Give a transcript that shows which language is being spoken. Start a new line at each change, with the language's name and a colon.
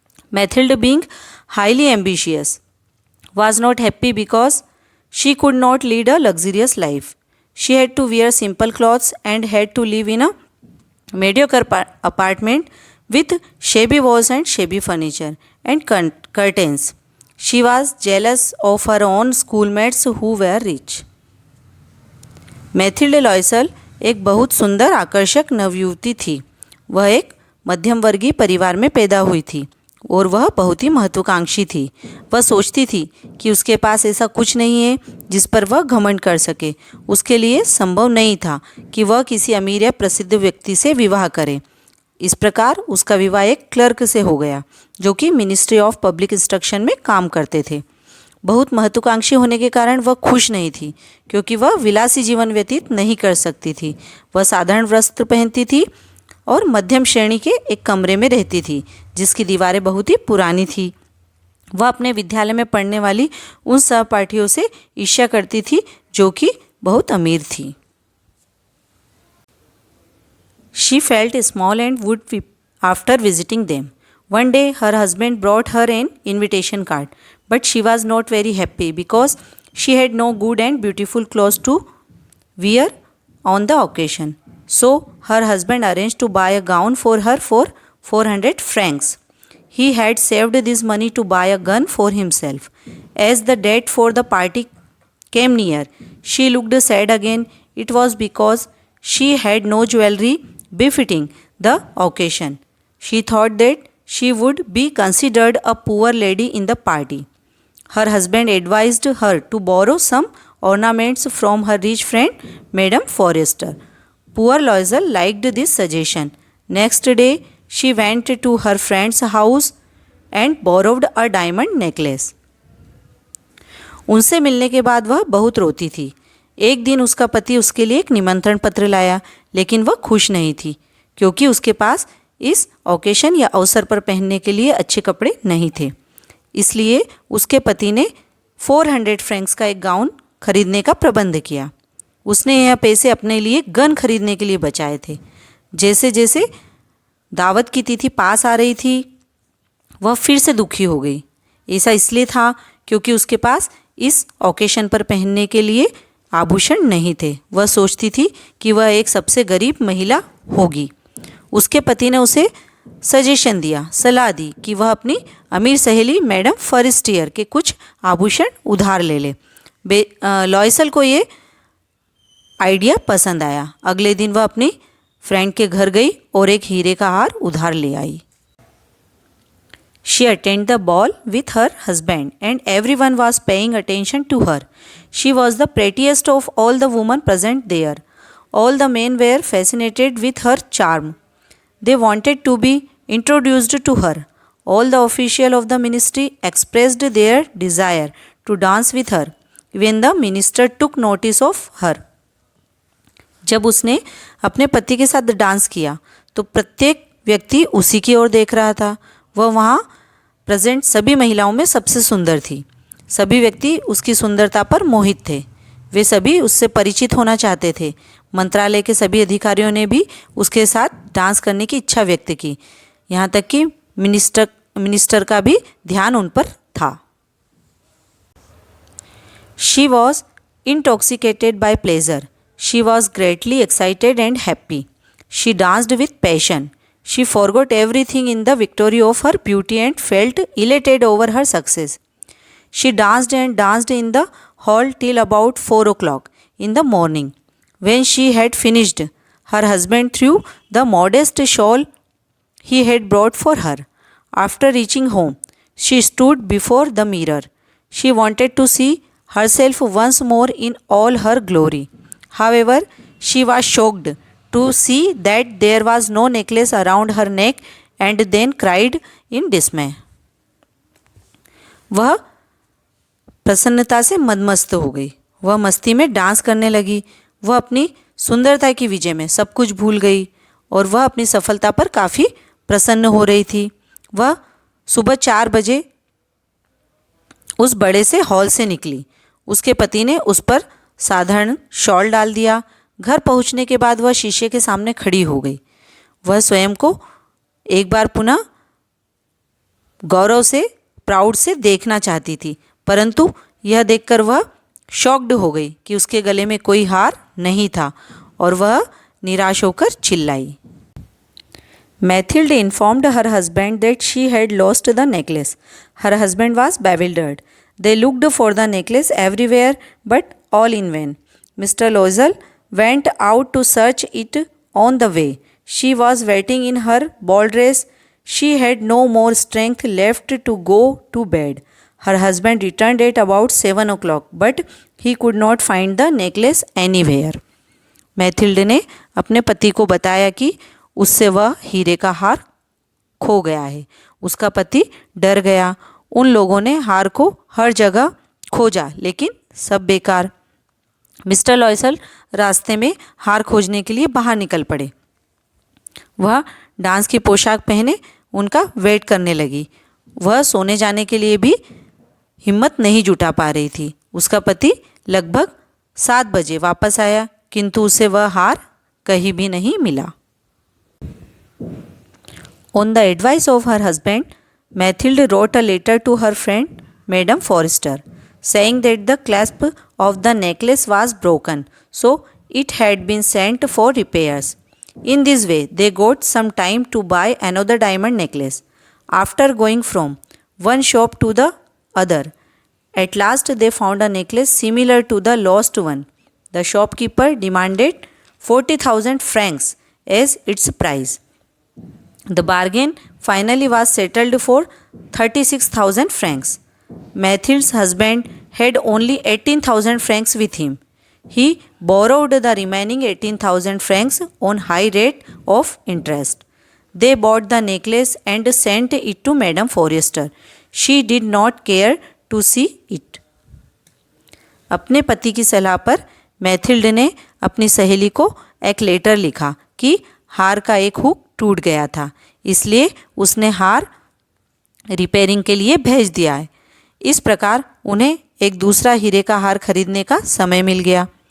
English: Mathilde, being highly ambitious, was not happy because she could not lead a luxurious life. She had to wear simple clothes and had to live in a mediocre apartment with shabby walls and shabby furniture and curtains. She was jealous of her own schoolmates who were rich.
Hindi: Mathilde लॉयसल एक बहुत सुंदर आकर्षक नवयुवती थी. वह एक मध्यम वर्गीय परिवार में पैदा हुई थी और वह बहुत ही महत्वाकांक्षी थी. वह सोचती थी कि उसके पास ऐसा कुछ नहीं है जिस पर वह घमंड कर सके. उसके लिए संभव नहीं था कि वह किसी अमीर या प्रसिद्ध व्यक्ति से विवाह करे. इस प्रकार उसका विवाह एक क्लर्क से हो गया जो कि मिनिस्ट्री ऑफ पब्लिक इंस्ट्रक्शन में काम करते थे. बहुत महत्वाकांक्षी होने के कारण वह खुश नहीं थी क्योंकि वह विलासी जीवन व्यतीत नहीं कर सकती थी. वह साधारण वस्त्र पहनती थी और मध्यम श्रेणी के एक कमरे में रहती थी जिसकी दीवारें बहुत ही पुरानी थी. वह अपने विद्यालय में पढ़ने वाली उन सहपाठियों से ईर्ष्या करती थी जो कि बहुत अमीर थी.
English: She felt small and would weep after visiting them. One day her husband brought her an invitation card, but she was not very happy because she had no good and beautiful clothes to wear on the occasion. So her husband arranged to buy a gown for her for 400 francs. He had saved this money to buy a gun for himself. As the date for the party came near, she looked sad again. It was because she had no jewelry befitting the occasion. She thought that she would be considered a poor lady in the party. Her husband advised her to borrow some ornaments from her rich friend, Madame Forrester. Poor Loisel liked this suggestion. Next day, she went to her friend's house and borrowed a diamond necklace.
Hindi: उनसे मिलने के बाद वह बहुत रोती थी. एक दिन उसका पति उसके लिए एक निमंत्रण पत्र लाया, लेकिन वह खुश नहीं थी क्योंकि उसके पास इस ओकेशन या अवसर पर पहनने के लिए अच्छे कपड़े नहीं थे. इसलिए उसके पति ने 400 फ्रैंक्स का एक गाउन खरीदने का प्रबंध किया. उसने यह पैसे अपने लिए गन खरीदने के लिए बचाए थे. जैसे जैसे दावत की तिथि पास आ रही थी वह फिर से दुखी हो गई. ऐसा इसलिए था क्योंकि उसके पास इस ओकेशन पर पहनने के लिए आभूषण नहीं थे. वह सोचती थी कि वह एक सबसे गरीब महिला होगी. उसके पति ने उसे सजेशन दिया, सलाह दी कि वह अपनी अमीर सहेली मैडम फॉरेस्टियर के कुछ आभूषण उधार ले ले. लॉयसल को ये आइडिया पसंद आया. अगले दिन वह अपनी फ्रेंड के घर गई और एक हीरे का हार उधार ले आई.
English: She attended the ball with her husband and everyone was paying attention to her. She was the prettiest of all the women present there. All the men were fascinated with her charm. They wanted to be introduced to her. All the officials of the ministry expressed their desire to dance with her. Even the minister took notice of her.
Hindi: जब उसने अपने पति के साथ dance किया तो प्रत्येक व्यक्ति उसी की ओर देख रहा था. वह वहाँ प्रेजेंट सभी महिलाओं में सबसे सुंदर थी. सभी व्यक्ति उसकी सुंदरता पर मोहित थे. वे सभी उससे परिचित होना चाहते थे. मंत्रालय के सभी अधिकारियों ने भी उसके साथ डांस करने की इच्छा व्यक्त की. यहाँ तक कि मिनिस्टर का भी ध्यान उन पर था.
English: She was intoxicated by pleasure. She was greatly excited and happy. She danced with passion. She forgot everything in the victory of her beauty and felt elated over her success. She danced and danced in the hall till about 4 o'clock in the morning. When she had finished, her husband threw the modest shawl he had brought for her. After reaching home, She stood before the mirror. She wanted to see herself once more in all her glory. However, she was shocked to see that there was no necklace around her neck and then cried in dismay.
Hindi: वह प्रसन्नता से मदमस्त हो गई। वह मस्ती में dance करने लगी। वह अपनी सुंदरता की विजय में सब कुछ भूल गई और वह अपनी सफलता पर काफ़ी प्रसन्न हो रही थी। वह सुबह 4 बजे उस बड़े से हॉल से निकली। उसके पति ने उस पर साधारण शॉल डाल दिया। घर पहुंचने के बाद वह शीशे के सामने खड़ी हो गई। वह स्वयं को एक बार पुनः गौरव से, प्राउड से देखना चाहती थी, परंतु यह देखकर वह शॉक्ड हो गई कि उसके गले में कोई हार नहीं था और वह निराश होकर चिल्लाई।
English: Mathilde informed her husband that she had lost the necklace. Her husband was bewildered. They looked for the necklace everywhere, but all in vain. Mr. Loisel went out to search it on the way. She was waiting in her ball dress. She had no more strength left to go to bed. Her husband returned at about 7 o'clock, but he could not find the necklace anywhere.
Hindi: Mathilde ने अपने पति को बताया कि उससे वह हीरे का हार खो गया है। उसका पति डर गया। उन लोगों ने हार को हर जगह खोजा, लेकिन सब बेकार। मिस्टर लॉयसल रास्ते में हार खोजने के लिए बाहर निकल पड़े। वह डांस की पोशाक पहने उनका वेट करने लगी। वह सोने जाने के लिए भी हिम्मत नहीं जुटा पा रही थी। उसका पति लगभग 7 बजे वापस आया, किंतु उसे वह हार कहीं भी नहीं मिला।
English: On the advice of her husband, Mathilde wrote a letter to her friend, Madame Forrester, saying that the clasp of the necklace was broken, so it had been sent for repairs. In this way, they got some time to buy another diamond necklace. After going from one shop to the other, at last they found a necklace similar to the lost one. The shopkeeper demanded 40,000 francs as its price. The bargain finally was settled for 36,000 francs. Mathilde's husband had only 18,000 francs with him. He borrowed the remaining 18,000 francs on high rate of interest. They bought the necklace and sent it to Madame Forrester. She did not care to see it.
Hindi: अपने पति की सलाह पर Mathilde ने अपनी सहेली को एक लेटर लिखा कि हार का एक हुक टूट गया था, इसलिए उसने हार रिपेयरिंग के लिए भेज दिया है। इस प्रकार उन्हें एक दूसरा हीरे का हार खरीदने का समय मिल गया।